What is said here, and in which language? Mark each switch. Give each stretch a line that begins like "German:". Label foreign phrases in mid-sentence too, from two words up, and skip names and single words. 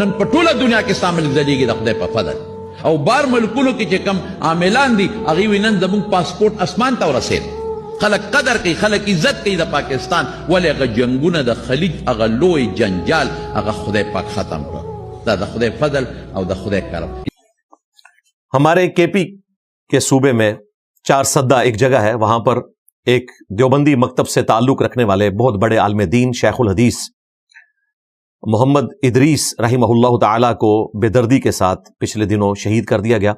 Pashto: نن په ټوله دنیا کې ستا ملک ځلېږي د خدای په فضل. او بار ملکونو کې چې کم عاملان دي هغوی وایي نن زموږ پاسپورټ اسمان ته ورسېد. خلک قدر کوي، خلک عزت کوي د پاکستان. ولې هغه جنګونه د خلیج هغه لوی جنجال هغه خدای پاک ختم کړ. دا د خدای فضل او د خدای کرم.
Urdu: ہمارے کے پی کے صوبے میں چارسدہ ایک جگہ ہے، وہاں پر ایک دیوبندی مکتب سے تعلق رکھنے والے بہت بڑے عالم دین شیخ الحدیث محمد ادریس رحمہ اللہ تعالیٰ کو بے دردی کے ساتھ پچھلے دنوں شہید کر دیا گیا.